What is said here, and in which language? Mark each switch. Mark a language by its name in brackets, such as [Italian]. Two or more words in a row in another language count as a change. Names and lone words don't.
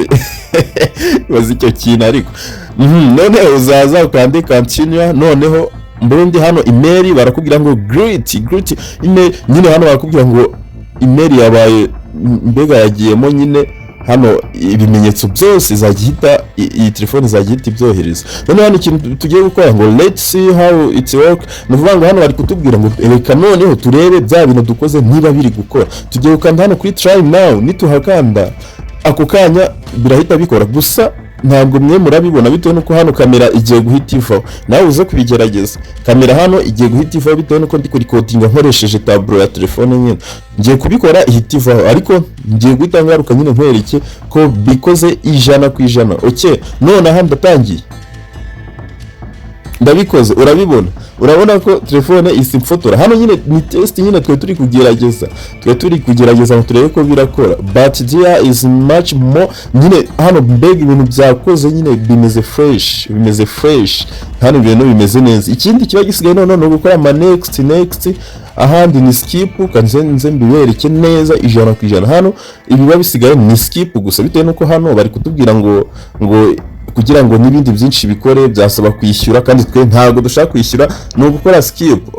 [Kinyarwanda] Ibaze icyo kintu ariko noneho uzaza ukande continue. Noneho mbundi hano email barakubwira ngo [English] great email [Kinyarwanda] nyine. Hano barakubwira ngo email yabaye mbega yagiyemo nyine hano ibimenyetso byose izagihita iyi telefone izagihita ibyohereza. Noneho hano ikintu tugiye gukora ngo [English] let's see how it work. [Kinyarwanda] Nuvuga ngo hano bari kutubwira ngo reka noneho turebe bya bintu dukoze niba biri gukora. Tugiye gukanda hano kuri [English] try now, [Kinyarwanda] nituhakanda ako kanya birahita bikora. Gusa ntabwo mwe murabibona bitewe nuko hano kamera igiye guhita ivaho. Nawe uze kubigerageza, kamera hano igiye guhita ivaho bitewe nuko ndi kurikodinga nkoresheje tableau ya telefone nyine. Ngiye kubikora ihita ivaho ariko ngiye guhita ngaruka nyine nkwereke ko bikoze 100%. Okay, none aha ndatangiye ndabikoze. Urabona ko telefone isimfotora. Hano nyine ni test nyine twe turi kugerageza ngo turebe ko birakora, [English] but there is much more nyine. [Kinyarwanda] Hano mbega ibintu byakoze nyine bimeze fresh hano ibintu bimeze neza. Ikindi kiba gisigaye none gukora ama next ahandi ni skip kanze mbibereke neza 100%. Hano ibiba bisigaye ni skip gusa bitewe nuko hano bari kutubwira ngo kugira ngo n'ibindi byinshi bikore byasaba kwishyura kandi twe ntago dushaka kwishyura, no gukora skip.